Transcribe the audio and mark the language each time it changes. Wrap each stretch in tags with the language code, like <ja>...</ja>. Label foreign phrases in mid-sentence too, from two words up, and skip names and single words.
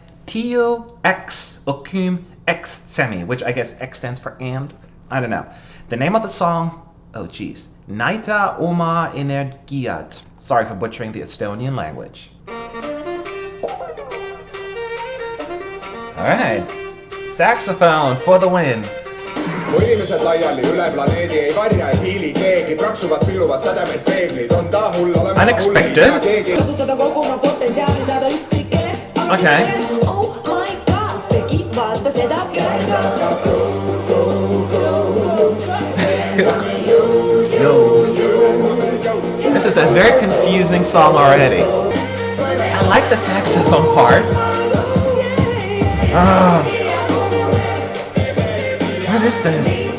<en>Tio X Okum X Semi, which I guess X stands for and. I don't know. The name of the song, oh geez, Naita Oma Energiat. Sorry for butchering the Estonian language. Alright, saxophone for the win.</en> <et>Kui inimesed laiali üle planeedi ei varja ei hiili keegi, praksuvad, pilluvad sädemed peeglid, on ta hull olema</et> <en>Unexpected.</en> <et>Kasutada kogu oma potentsiaali, saada ükskõik kellest.</et> <en>Okay. Oh my god,</en> <et>tegi vaata seda käega.</et> <en>This is a very confusing song already. I like the saxophone part. What is this?</en>